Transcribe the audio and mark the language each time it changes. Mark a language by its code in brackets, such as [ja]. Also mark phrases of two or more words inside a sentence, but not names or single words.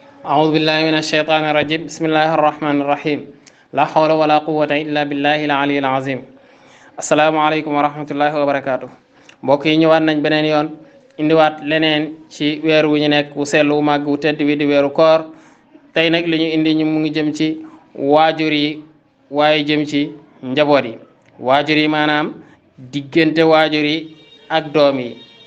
[ar] أعوذ بالله من الشيطان الرجيم بسم الله الرحمن الرحيم لا حول ولا قوة إلا بالله العلي العظيم السلام عليكم ورحمة الله وبركاته [wo] mbokk yi ñëwaat nañ beneen yoon indiwaat leneen ci weer wu ñu nekk wu sell wu màgg wu tedd wi di weeru koor tey nag li ñu indi ñu mu ngi jëm ci waajur yi waaye jëm ci njaboot yi waajur yi maanaam diggante waajur yi ak doom yi